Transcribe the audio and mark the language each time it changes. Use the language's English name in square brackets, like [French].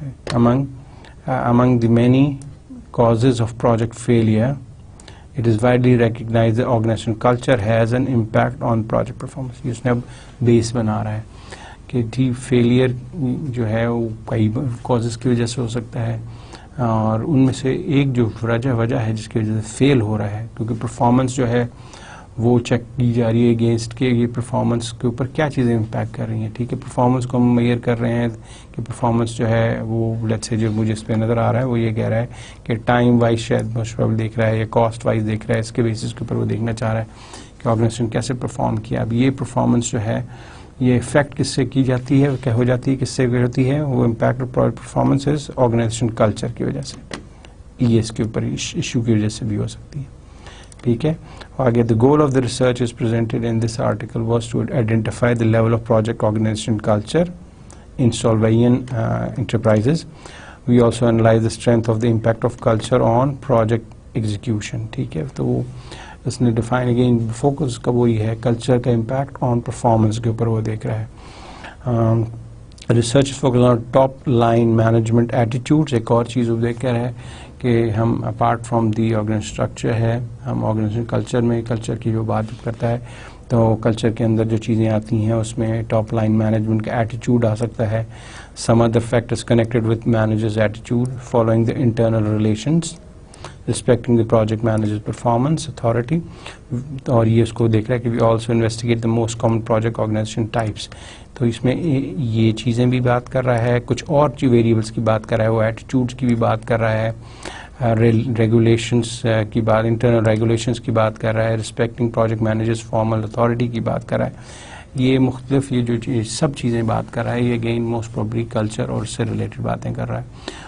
[English] among the many causes of project failure, it is widely recognized that organizational culture has an impact on project performance. [Urdu] یہ اس نے اب بیس بنا رہا ہے کہ جی فیلئر جو ہے وہ کئی کازز کی وجہ سے ہو سکتا ہے، اور ان میں سے ایک جو وجہ ہے جس کی وجہ سے فیل ہو رہا ہے، کیونکہ پرفارمنس جو ہے وہ چیک کی جا رہی ہے اگینسٹ کہ یہ پرفارمنس کے اوپر کیا چیزیں امپیکٹ کر رہی ہیں. ٹھیک ہے، پرفارمنس کو ہم میئر کر رہے ہیں کہ پرفارمنس جو ہے وہ لیٹس سے جو مجھے اس پہ نظر آ رہا ہے وہ یہ کہہ رہا ہے کہ ٹائم وائز شاید مشورہ دیکھ رہا ہے یا کاسٹ وائز دیکھ رہا ہے، اس کے بیسس کے اوپر وہ دیکھنا چاہ رہا ہے کہ آرگنائزیشن کیسے پرفارم کیا. اب یہ پرفارمنس جو ہے یہ افیکٹ کس سے کی جاتی ہے، کیا ہو جاتی ہے، کس سے ہوتی ہے، وہ impact of performance is organization culture کی وجہ سے، یہ اس کے اوپر ایشو کی وجہ سے بھی ہو سکتی ہے. ٹھیک ہے، آگے [English] the goal of the research is presented in this article was to identify the level of project organization culture in Solvayyan enterprises. We also analyze the strength of the impact of culture on project execution. [Urdu] ٹھیک ہے، تو اس نے define again focus کا وہی ہے culture کا impact on performance کے اوپر وہ دیکھ رہا ہے. [English] Research focus on top line management attitudes. [Urdu] ایک اور چیز وہ دیکھ کر ہے کہ ہم apart from the organization structure ہے، ہم آرگنائزیشن کلچر میں کلچر کی جو بات کرتا ہے تو کلچر کے اندر جو چیزیں آتی ہیں اس میں ٹاپ لائن مینجمنٹ کا ایٹیٹیوڈ آ سکتا ہے. [English] Some other factors connected with managers attitude following the internal relations respecting the project manager's performance authority. [Urdu] اور یہ اس کو دیکھ رہا ہے کہ [English] we also investigate the most common project organization types. [Urdu] تو اس میں یہ چیزیں بھی بات کر رہا ہے، کچھ اور ویریبلس کی بات کر رہا ہے، وہ ایٹیٹیوڈس کی بھی بات کر رہا ہے، ریگولیشنس کی بات، انٹرنل ریگولیشنس کی بات کر رہا ہے، respecting project managers formal authority کی بات کر رہا ہے. یہ مختلف یہ جو سب چیزیں بات کر رہا ہے، یہ اگین موسٹ پروبلی کلچر اور اس سے ریلیٹڈ باتیں کر رہا ہے.